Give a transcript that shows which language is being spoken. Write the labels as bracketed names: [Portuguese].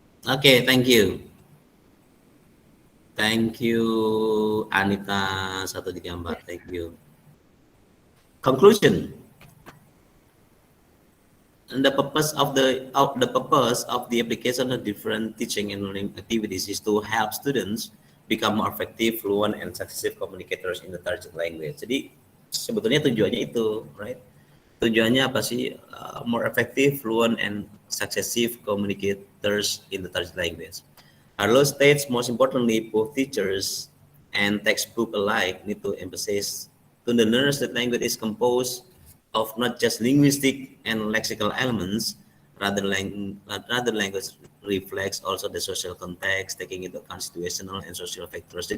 [English] Okay, thank you. Thank you, Anita 134. Thank you. Conclusion. And the purpose of the application of different teaching and learning activities is to help students become more effective, fluent, and successful communicators in the target language. [Indonesian] Jadi sebetulnya tujuannya itu, right? Tujuannya apa sih? [English] More effective, fluent, and successive communicators in the target language. Arlo states, most importantly, both teachers and textbook alike need to emphasize to the learners that language is composed of not just linguistic and lexical elements, rather language reflects also the social context, taking into account situational and social factors.